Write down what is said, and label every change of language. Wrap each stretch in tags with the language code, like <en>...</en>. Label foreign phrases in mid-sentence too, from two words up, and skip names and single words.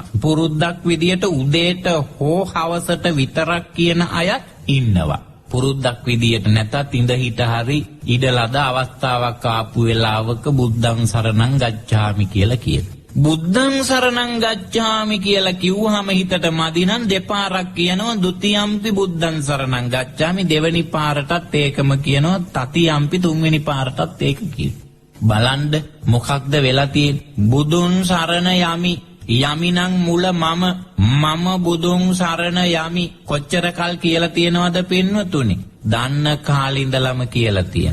<si>පුරුද්දක් විදියට උදේට හෝ හවසට විතරක් කියන අයත් ඉන්නවා. පුරුද්දක් විදියට නැතත් ඉඳ හිට හරි ඉඩලද අවස්ථාවක් ආපු වෙලාවක</si> <pi>බුද්ධං සරණං ගච්ඡාමි</pi> <si>කියලා කියනවා.</si> <pi>බුද්ධං සරණං ගච්ඡාමි</pi> <si>කියලා කිව්වහම හිතට මදි නම් දෙපාරක් කියනවා</si> <pi>ဒ ුතියම්පි බුද්ධං සරණං ගච්ඡාමි.</pi> <si>දෙවෙනි පාරටත් ඒකම කියනවා. තතියම්පි තුන්වෙනි පාරටත් ඒක කියනවා. බලන්න මොකක්ද වෙලා තියෙන්නේ? බුදුන් සරණ යමි යමිනං මුල මම බුදුන් සරණ යමි. කොච්චර කල් කියලා තියෙනවද පින්වතුනි? දන්න කාලේ ඉඳලම කියලා තියෙන.</si>